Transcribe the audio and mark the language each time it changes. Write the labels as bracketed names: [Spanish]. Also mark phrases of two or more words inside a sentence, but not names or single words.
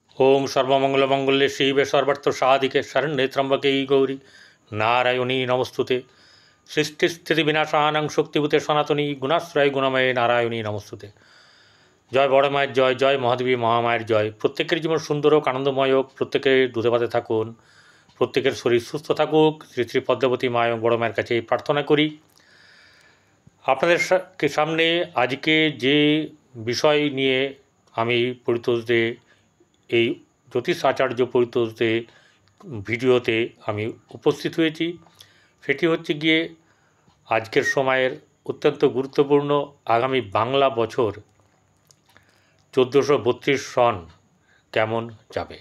[Sanskrit] ओं सर्वमंगलमंगल्ये शिवे सर्वार्थसाधिके शरण्ये त्र्यंबके गौरी नारायणी नमस्तुते। सृष्टिस्थितिविनाशानां शक्तिभूते सनातनी गुणाश्रय गुणमये नारायणी नमस्तुते। [Bangla] জয় বড় মায়ের জয়, জয় মহাদেবী মহামায়ের জয়। প্রত্যেকের জীবন সুন্দর হোক, আনন্দময় হোক, প্রত্যেকে দুধে থাকুন, প্রত্যেকের শরীর সুস্থ থাকুক, শ্রী শ্রী পদ্মাবতী মা এবং বড় মায়ের কাছে প্রার্থনা করি। আপনাদের সামনে আজকে যে বিষয় নিয়ে আমি পরিতোষদে এই জ্যোতিষ আচার্য পরিতোষদে ভিডিওতে আমি উপস্থিত হয়েছি, সেটি হচ্ছে গিয়ে আজকের সময়ের অত্যন্ত গুরুত্বপূর্ণ আগামী বাংলা বছর 1432 সন কেমন যাবে।